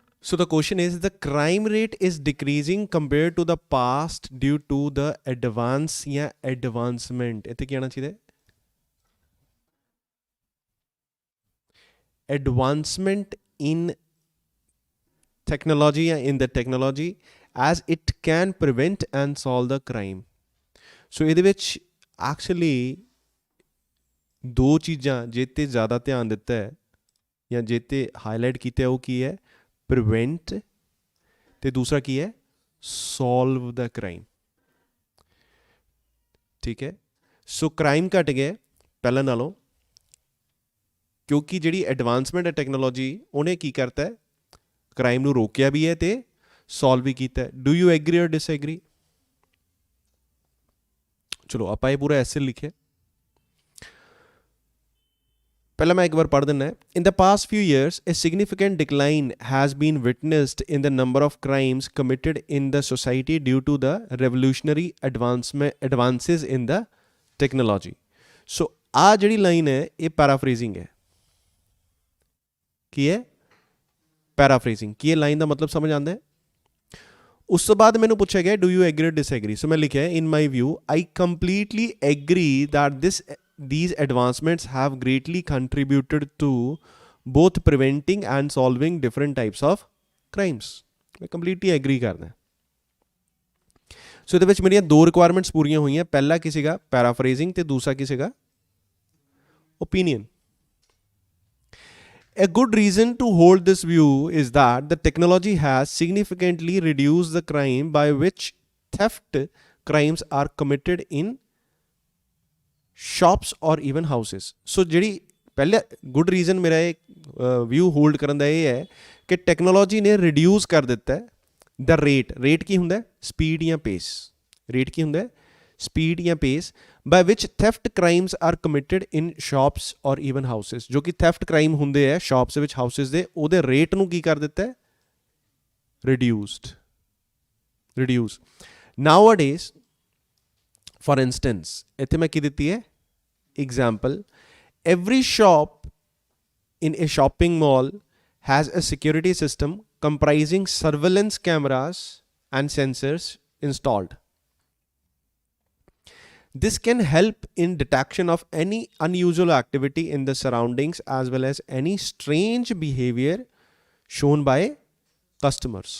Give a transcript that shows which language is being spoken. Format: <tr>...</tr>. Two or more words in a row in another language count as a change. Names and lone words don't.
<en>So the question is, the crime rate is decreasing compared to the past due to the advance या advancement.</en> <pa>ਇੱਥੇ ਕੀ ਆਣਾ ਚਾਹੀਦਾ ਹੈ?</pa> <en>Advancement in technology या in the technology as it can prevent and solve the crime.</en> <pa>So ਇਹਦੇ ਵਿੱਚ actually ਦੋ ਚੀਜ਼ਾਂ ਜੇ ਤੇ ਜ਼ਿਆਦਾ ਧਿਆਨ ਦਿੱਤਾ ਹੈ ਜਾਂ ਜੇ ਤੇ ਹਾਈਲਾਈਟ ਕੀਤਾ ਉਹ ਕੀ ਹੈ? ਪ੍ਰੀਵੈਂਟ ਤੇ ਦੂਸਰਾ ਕੀ ਹੈ?</pa> <en>solve the crime.</en> <pa>ਠੀਕ ਹੈ, ਸੋ ਕ੍ਰਾਈਮ ਘਟ ਗਿਆ ਪਹਿਲਾਂ ਨਾਲੋਂ ਕਿਉਂਕਿ ਜਿਹੜੀ ਐਡਵਾਂਸਮੈਂਟ ਹੈ ਟੈਕਨੋਲੋਜੀ ਉਹਨੇ ਕੀ ਕਰਤਾ ਹੈ? ਕ੍ਰਾਈਮ ਨੂੰ ਰੋਕਿਆ ਵੀ ਹੈ ਤੇ ਸੋਲਵ ਵੀ ਕੀਤਾ ਹੈ।</pa> <en>Do you agree or disagree?</en> <pa>ਚਲੋ ਆਪਾਂ ਇਹ ਪੂਰਾ ਐਸੇ ਲਿਖਿਆ। ਪਹਿਲਾਂ ਮੈਂ ਇੱਕ ਵਾਰ ਪੜ੍ਹ ਦਿੰਦਾ।</pa> <en>In the past few years, a significant decline has been witnessed in the number of crimes committed in the society due to the revolutionary advances in the technology.</en> <pa>So ਆ ਜਿਹੜੀ ਲਾਈਨ ਹੈ ਇਹ ਪੈਰਾਫਰੇਜ਼ਿੰਗ ਹੈ। ਕੀ ਹੈ? ਪੈਰਾਫਰੇਜ਼ਿੰਗ। ਕੀ ਇਹ ਲਾਈਨ ਦਾ ਮਤਲਬ ਸਮਝ ਆਉਂਦਾ ਹੈ? ਉਸ ਤੋਂ ਬਾਅਦ ਮੈਨੂੰ ਪੁੱਛਿਆ ਗਿਆ</pa> <en>do you agree disagree.</en> <pa>ਸੋ ਮੈਂ ਲਿਖਿਆ</pa> <en>in my view I completely agree that these advancements have greatly contributed to both preventing and solving different types of crimes.</en> <pa>मैं</pa> <en>completely agree</en> <pa>करना। सो ਇਹਦੇ ਵਿੱਚ ਮੇਰੀਆਂ ਦੋ ਰਿਕੁਆਇਰਮੈਂਟਸ ਪੂਰੀਆਂ ਹੋਈਆਂ। ਪਹਿਲਾ ਕੀ ਸੀਗਾ? ਪੈਰਾਫਰੇਜ਼ਿੰਗ ਤੇ ਦੂਸਰਾ ਕੀ ਸੀਗਾ? ਓਪੀਨੀਅਨ।</pa> <en>A good reason to hold this view is that the technology has significantly reduced the crime by which theft crimes are committed in shops or even houses.</en> <pa>So ਜਿਹੜੀ ਪਹਿਲੇ</pa> <en>good reason</en> <pa>ਮੇਰਾ ਇਹ</pa> <en>view hold</en> <pa>ਕਰਨ ਦਾ ਇਹ ਹੈ ਕਿ ਟੈਕਨੋਲੋਜੀ ਨੇ ਰਿਡਿਊਸ ਕਰ ਦਿੱਤਾ ਹੈ</pa> <en>the rate</en> <pa>ਕੀ ਹੁੰਦਾ? ਸਪੀਡ ਜਾਂ ਪੇਸ। ਰੇਟ ਕੀ ਹੁੰਦਾ?</pa> <en>speed or pace by which theft crimes are committed in shops or even houses.</en> <pa>ਜੋ ਕਿ</pa> <en>theft crime</en> <pa>ਹੁੰਦੇ ਹੈ ਸ਼ਾਪਸ ਦੇ ਵਿੱਚ, ਹਾਊਸਿਸ ਦੇ, ਉਹਦੇ ਰੇਟ ਨੂੰ ਕੀ ਕਰ ਦਿੱਤਾ ਹੈ? ਰਿਡਿਊਸ।</pa> <en>ਨਾਊਅਡੇਜ਼ for instance,</en> <pa>ਇੱਥੇ ਮੈਂ ਕੀ ਦਿੱਤੀ ਹੈ?</pa> <en>example, every shop in a shopping mall has a security system comprising surveillance cameras and sensors installed. This can help in detection of any unusual activity in the surroundings as well as any strange behavior shown by customers.</en>